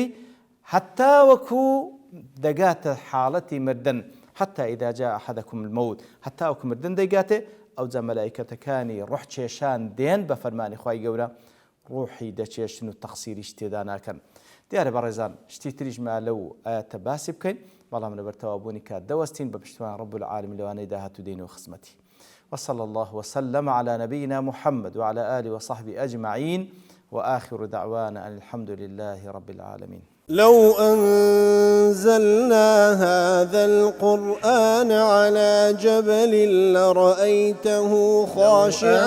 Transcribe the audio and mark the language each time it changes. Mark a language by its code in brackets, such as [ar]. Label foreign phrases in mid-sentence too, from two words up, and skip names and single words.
[ckb] حتا وەکو دەگاتە حاڵەتی مردن [ar] حتا ئیدا جاء ئەحەدەکم المەوت [ckb] حتا وەکو مردن دەیگاتێ ئەوجا مەلایکەتەکانی ڕوح چێشان دێن بە فەرمانی خوای گەورە ڕوحی دەچێشن و تەقسیریش تێدا ناکەن دیارە بەڕێزان شتی تریژما لەو ئاەتە باسی بکەین بەڵام لەبەرتەوابوونی کات دەوەستین بە پشتیوان [ar] رب العالمین [ckb] لەوانەی داهاتوو دێنەوە خزمەتی [ar] وصلى الله وسلم على نبينا محمد وعلى آله وصحبه أجمعين وآخر دعوانا أن الحمد لله رب العالمين لو أنزلنا هذا القرآن على جبل لرأيته خاشعا